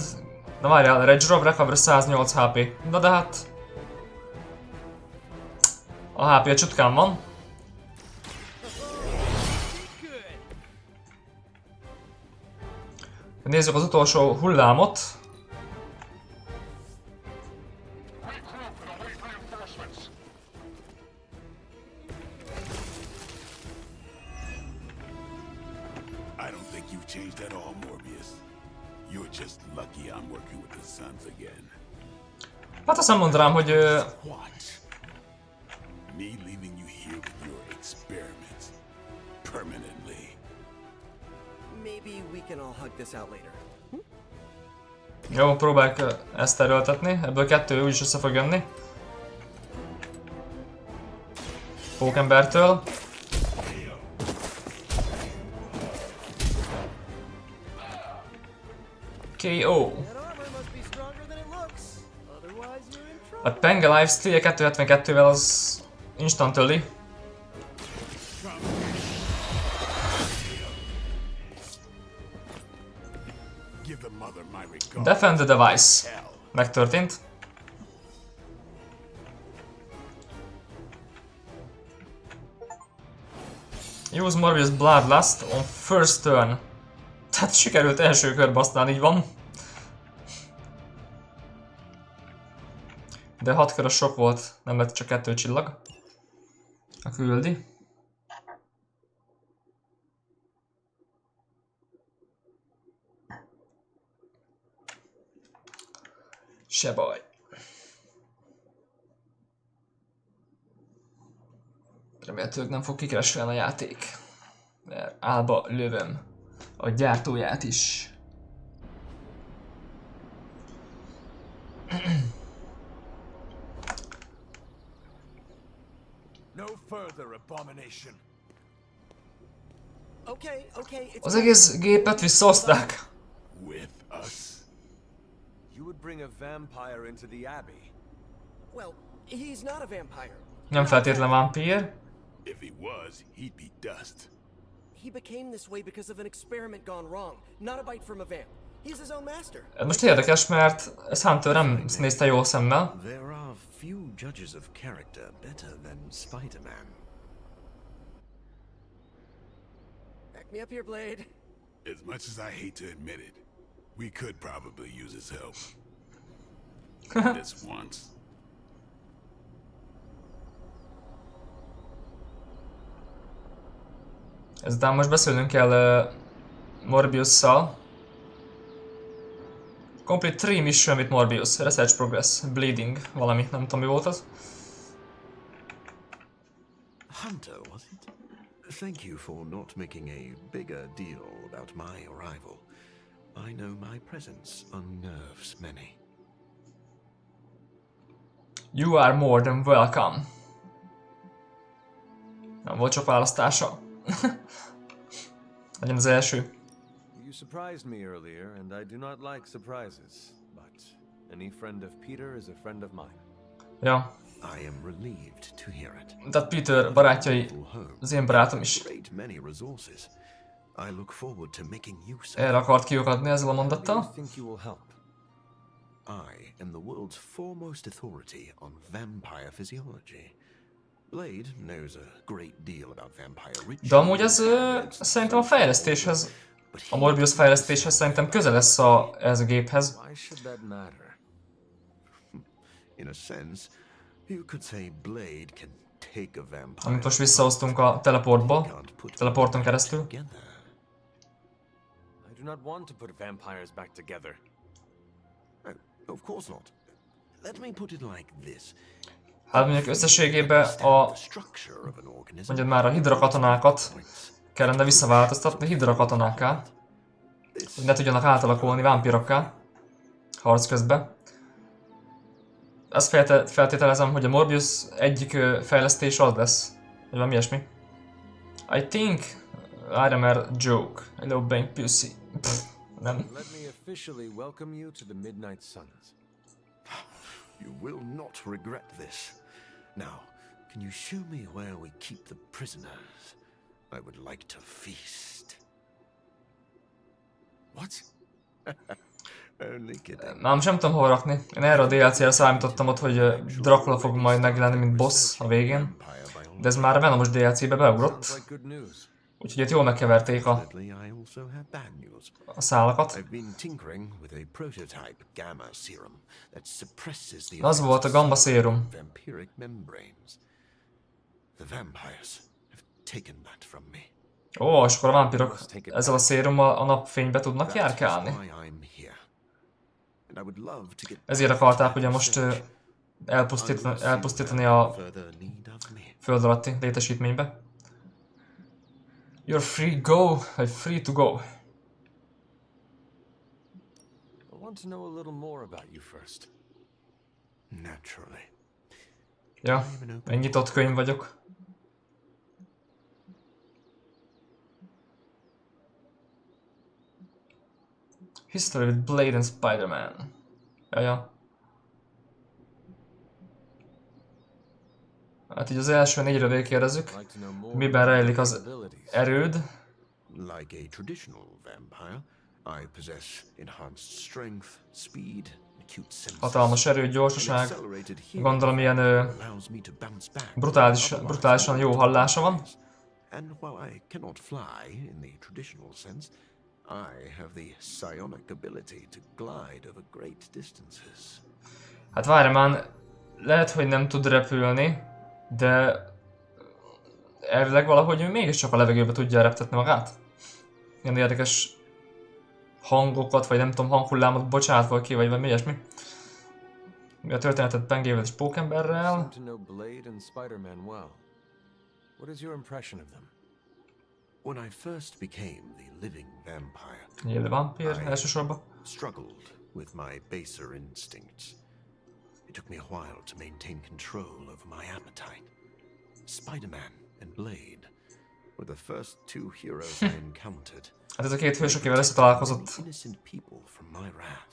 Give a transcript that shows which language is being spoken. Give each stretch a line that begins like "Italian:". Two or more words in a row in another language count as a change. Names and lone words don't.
Hungarian: Na várjál,
English: Rage Drop Recover 108 HP.
Hungarian: Na de hát... A HP a csutkán van. Nézzük az utolsó hullámot.
English: I don't think you've changed at all, Morbius. You're just lucky I'm working with the SUNS again.
Hungarian: Hát azt nem mondanám, hogy...
English: What? Me leaving you here with your experiments permanently. Maybe we can all hug this out later.
Hungarian: Jó, próbáljuk ezt erőltetni. Ebből 2 úgyis össze fog jönni. Pókembertől. KO. A Penge lifesteal 272-vel az instant öli.
English: Defend the device.
Hungarian: Megtörtént.
English: Use Morbius Bloodlust on first turn.
Hungarian: Tehát sikerült első körbe, aztán így van. De 6 kör a sok volt, nem lett csak 2 csillag. A küldi. Se baj. Remélhetőleg nem fog kikeresülni a játék. Mert álba lövöm a gyártóját is.
English: No further abomination. Okay,
Hungarian: Az egész gépet visszahozták.
English: With us. You would bring a vampire into the abbey. Well, he's not a vampire.
Hungarian: Nem feltétlen vámpír.
English: If he was, he'd be dust. He became this way because of an experiment gone wrong, not a bite from a vamp. He's his own master.
Hungarian: Ez most érdekes, mert ez Hunter nem nézte jó szemmel.
English: There are few judges of character better than Spider-Man. Back me up here, Blade. As much as I hate to admit it, we could probably use his help. This once.
Hungarian: Ezután most beszélnünk kell Morbiusszal.
English: Complete 3 mission with Morbius. Research progress. Bleeding.
Hungarian: Valami. Nem tudom mi volt az.
English: Hunter, was it? Thank you for not making a bigger deal about my arrival. I know my presence unnerves many. You are more than welcome.
Hungarian: Nem volt csak választása. Legyen az első.
English: You surprised me earlier, and I do not like surprises, but any friend of Peter is a friend of mine.
Hungarian: Ja.
English: I am relieved to hear it.
Hungarian: Tehát Peter barátjai, az én barátom is.
English: Great many resources. I look forward to making use of
Hungarian: Erre akart kiukadni ezzel a mondattal.
English: Think you will help? I am the world's foremost authority on vampire physiology. Blade knows a great deal about vampire rituals.
Hungarian: De amúgy ez szerintem a fejlesztéshez A Morbius fejlesztéshez szerintem közel lesz ez a géphez.
English: Why should that matter? In a sense, you could say Blade can take a vampire.
Hungarian: Amit most visszahoztunk a teleporton keresztül.
English: I do not want to put vampires back together. Of course not. Let me put it like this.
Hungarian: Hát mondjuk összességében mondjad már a hidra katonákat kellene visszaváltoztatni hidra katonákká, hogy ne tudjanak átalakulni vámpírokká harc közben. Ezt feltételezem, hogy a Morbius egyik fejlesztés az lesz, vagy valami ilyesmi.
English: I think I am a joke. Hello, Bank Pussy. Nem. Let me officially welcome you to the Midnight Suns. You will not regret this. Now, can you show me where we keep the prisoners? I would like to feast. What? Only kidding.
Hungarian: Már most nem tudom hova rakni. Én erre a DLC-re számítottam ott, hogy Dracula fog majd megjelenni, mint boss a végén. De ez már a Venomos DLC-be beugrott.
English: Sounds like good news.
Hungarian: Úgyhogy itt jól megkeverték a
English: I also have bad news.
Hungarian: szálakat.
English: I've been tinkering with a prototype gamma serum that suppresses the
Hungarian: Az volt a gamma szérum.
English: vampiric membranes. The vampires have taken that from me.
Hungarian: Ó, és akkor a vámpirok ezzel a szérummal a napfénybe tudnak járkálni.
English: Why I'm here. And I would love to get
Hungarian: Ezért akarták ugye most elpusztítani a
English: further need of me.
Hungarian: föld alatti létesítménybe.
English: You're free to go. I want to know a little more about you first. Naturally.
Hungarian: Ja, egy nyitott könyv vagyok.
English: History with Blade and Spider-Man.
Hungarian: Ja. Hát így az első négyre végigkérdezzük.
English: I'd like to know more
Hungarian: Miben
English: about
Hungarian: rejlik
English: your
Hungarian: az
English: abilities.
Hungarian: erőd?
English: Like a traditional vampire, I possess enhanced strength, speed, acute senses.
Hungarian: Hatalmas erő,
English: An
Hungarian: gyorsaság.
English: accelerated healing
Hungarian: Gondolom ilyen
English: allows me to bounce back
Hungarian: brutálisan jó hallása van.
English: And while I cannot fly in the traditional sense, I have the psionic ability to glide over great distances.
Hungarian: Hát várj már, lehet, hogy nem tud repülni, de elvileg valahogy mégiscsak a levegőbe tudja reptetni magát. Ilyen érdekes hangokat, vagy nem tudom, hanghullámot bocsátva ki, vagy valami ilyesmi. Mi a történetet Pengével és Pókemberrel.
English: Seem to know Blade and Spider-Man well. What is your impression of them? When I first became the living vampire,
Hungarian: Élő vámpír elsősorban.
English: struggled with my baser instincts. It took me a while to maintain control over my appetite. Spider-Man and Blade were the first two heroes I encountered.
Hungarian: Hát ez a két hős, akivel összetalálkozott.
English: Innocent people from my wrath.